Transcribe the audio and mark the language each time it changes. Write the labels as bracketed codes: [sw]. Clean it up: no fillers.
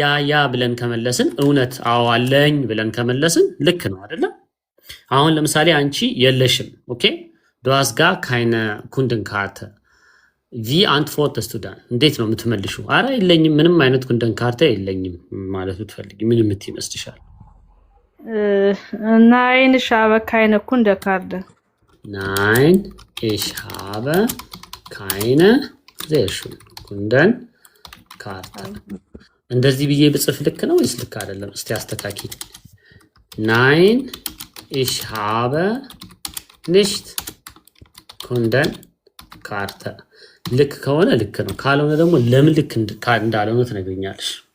[am] ያ ብለን ከመለስን እውነት አዎ አለኝ ብለን ከመለስን ልክ ነው አይደለ አሁን ለምሳሌ አንቺ የለሽም ኦኬ [de] du hast gar keine Kundenkarte wie antwortest du dann [am] እንዴት ነው የምትመልሺው አረ የለኝም ምንም አይነት ኩንደንካርታ የለኝም ማለት ብትፈልጊ ምን የምትይመስልሻል [de] nein ich habe keine Kundenkarte nein ich habe keine sehr schön Kundenkarte [am] እንደዚህ ብዬ ብጽፍ ልክ ነው ወይስ ልክ አይደለም እስቲ አስተካኪ [de] nein ich habe nicht Kundenkarte [am] ልክ ከሆነ ልክ ነው ካልሆነ ደግሞ ለምን ልክ እንዳልሆነ ትነግሪኛለሽ